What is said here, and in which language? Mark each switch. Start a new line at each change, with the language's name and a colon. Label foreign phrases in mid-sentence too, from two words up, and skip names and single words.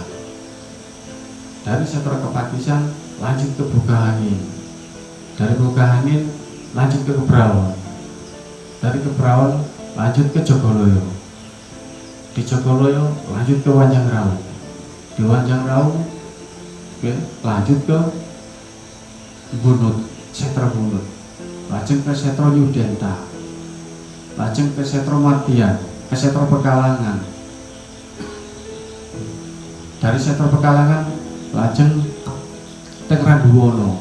Indonesian: Dari Setra Kapakisan lanjut ke Bukahangin. Dari Bukahangin lanjut ke Kebrawan. Dari Kebrawan lanjut ke Jogoloyo. Di Jogoloyo lanjut ke Wanjangrawu. Di Wanjangrawu lanjut ke Bunut, Setra Bunut. Lajeng ke Setra Yudenta. Lajeng ke Setra Mardian, ke Setra Pekalangan. Dari Setra Pekalangan lajeng ke Randuwono.